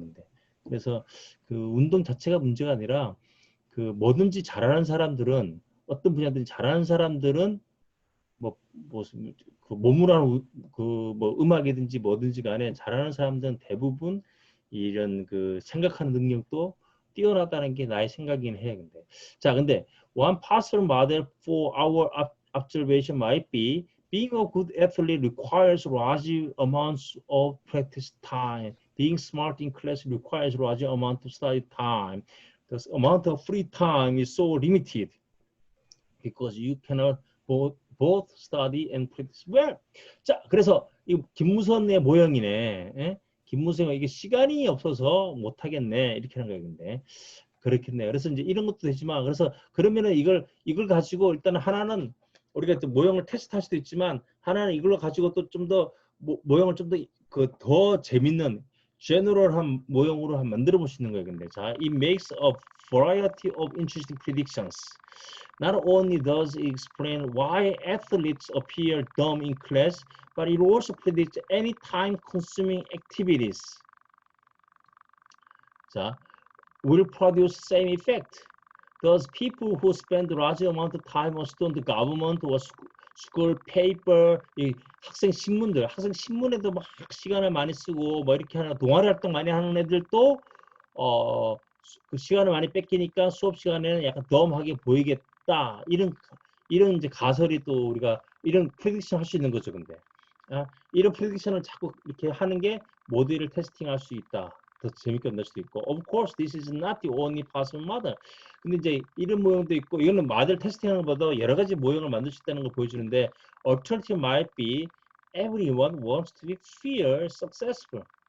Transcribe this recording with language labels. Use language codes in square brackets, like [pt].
[ko] 근데 그래서 그 운동 자체가 문제가 아니라 그 뭐든지 잘하는 사람들은 어떤 분야든지 잘하는 사람들은 무슨 그 몸으로 하는 그뭐 음악이든지 뭐든지 간에 잘하는 사람들은 대부분 이런 그 생각하는 능력도 뛰어나다는 게 나의 생각이긴 해. 근데 [en] one possible model for our observation might be being a good athlete requires large amounts of practice time. Being smart in class requires large amount of study time. The amount of free time is so limited because you cannot both study and practice well. [ko] 자, 그래서 이 김무선의 모형이네. 예? 김무선이 이게 시간이 없어서 못 하겠네. 이렇게 하는 거겠는데. 그렇겠네. 그래서 이제 이런 것도 되지만 그래서 그러면은 이걸 가지고 일단 하나는 우리가 또 모형을 테스트할 수도 있지만 하나는 이걸로 가지고 또 좀 더 모형을 좀 더 재밌는 제너럴한 모형으로 한 만들어 볼 수 있는 거예요. 근데 자, [en] it makes a variety of interesting predictions. Not only does it explain why athletes appear dumb in class, but it also predicts any time-consuming activities. [ko] 자, [en] will produce same effect. Thus, people who spend a large amount of time on student government or school paper, [ko] 이 학생 신문에도 막 시간을 많이 쓰고 뭐 이렇게 하는 동아리 활동 많이 하는 애들도 그 시간을 많이 뺏기니까 수업 시간에는 약간 덤하게 보이겠다. 이런 이제 가설이 또 우리가 이런 프레딕션 할 수 있는 거죠, 근데. 이런 프레딕션을 자꾸 이렇게 하는 게 모델을 테스팅할 수 있다. 더 재밌게 만들 수도 있고. [en] Of course, this is not the only possible model. [ko] 근데 이제 이런 모형도 있고, 이거는 모델 테스팅하는 것보다 여러 가지 모형을 만들 수 있다는 걸 보여주는데, [en] alternative might be everyone wants to be feel successful.